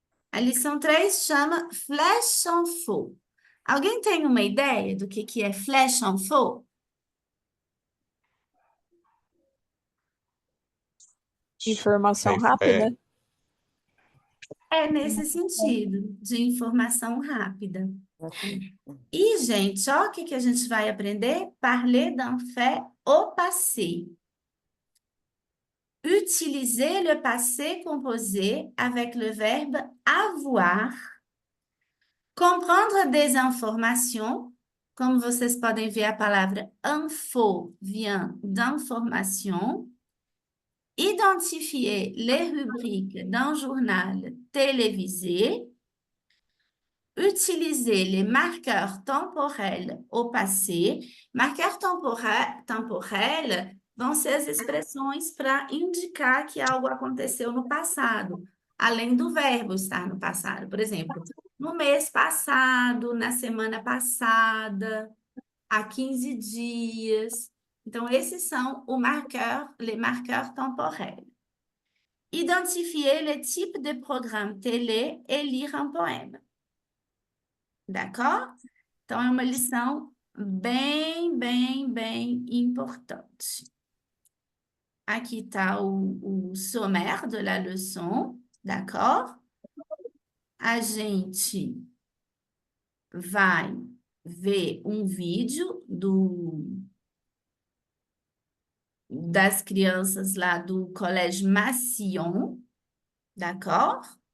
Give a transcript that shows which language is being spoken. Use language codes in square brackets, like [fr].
[pt] A lição 3 chama Flash Info. Alguém tem uma ideia do que é Flash Info? Informação rápida. É nesse sentido, de informação rápida. E, gente, ó, o que a gente vai aprender? [fr] Parler d'un fait au passé. Utiliser le passé composé avec le verbe avoir. Comprendre des informations. [pt] Como vocês podem ver, a palavra info [fr] vient d'information. Identifier les rubriques d'un journal télévisé. Utiliser les marqueurs temporels au passé. [pt] Marqueurs temporels vão ser as expressões para indicar que algo aconteceu no passado, além do verbo estar no passado. Por exemplo, no mês passado, na semana passada, há 15 dias. Então, esses são [fr] les marqueurs temporels. Identifier le type de programme télé et lire un poème. D'accord? [pt] Então, é uma lição bem importante. Aqui está o [fr] sommaire de la leçon, d'accord? [pt] A gente vai ver um vídeo das crianças lá do Colégio Massillon, [fr] d'accord?